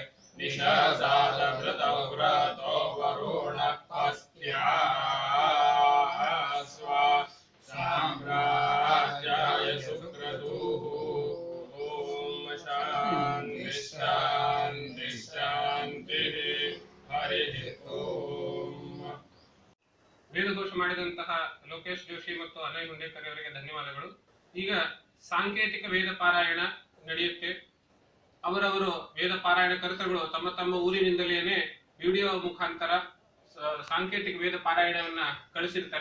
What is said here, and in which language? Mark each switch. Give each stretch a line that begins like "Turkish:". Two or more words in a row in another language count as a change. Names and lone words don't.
Sanskrit: निशसादभृतव्रतो वरुणः साम्राज्याय सुक्रतुः ॐ शान्ति शान्ति शान्तिः हरिः ओम्
Kannada: ವೇದಘೋಷ ಮಾಡಿದಂತಹ ಲೋಕೇಶ್ ಜೋಶಿ ಮತ್ತು ಅನಯ್ ಹುಂಡೇಕರ್ ಅವರಿಗೆ ಧನ್ಯವಾದಗಳು. ಈಗ ಸಾಂಕೇತಿಕ ವೇದ ಪಾರಾಯಣ ನಡೆಯುತ್ತೆ. ಅವರವರು ವೇದ ಪಾರಾಯಣ ಕರ್ತೃಗಳು ತಮ್ಮ ತಮ್ಮ ಊರಿನಿಂದಲೇ ವಿಡಿಯೋ ಮುಖಾಂತರ ಸಾಂಕೇತಿಕ ವೇದ ಪಾರಾಯಣವನ್ನ ಕಳಿಸಿರ್ತಾರೆ.